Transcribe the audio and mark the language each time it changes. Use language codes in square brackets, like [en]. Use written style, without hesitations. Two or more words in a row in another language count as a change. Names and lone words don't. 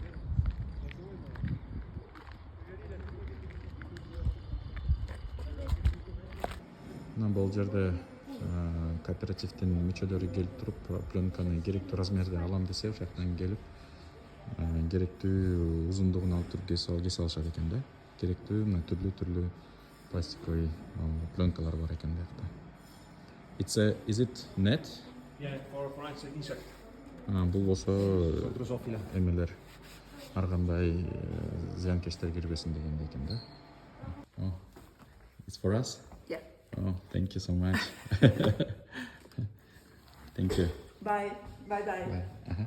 [ky] Мына бул жерде кооперативдин мүчөлөрү келип туруп, пленканы керектүү размерде алам десе, ошол жактан келип керектүү узундугун алып туруп кесе алышат экен да. Керектүү мына түрлүү пластиковый пленкалар бар экен биякта. [en] Is it net? Yeah, for insect. [ky] Бул болсо Drosophila. эмелер ар кандай зыянкечтер кирбесин дегендей экен да. [en] It's for us? Yeah. Oh, thank you so much. Thank you. Bye. Bye. Bye.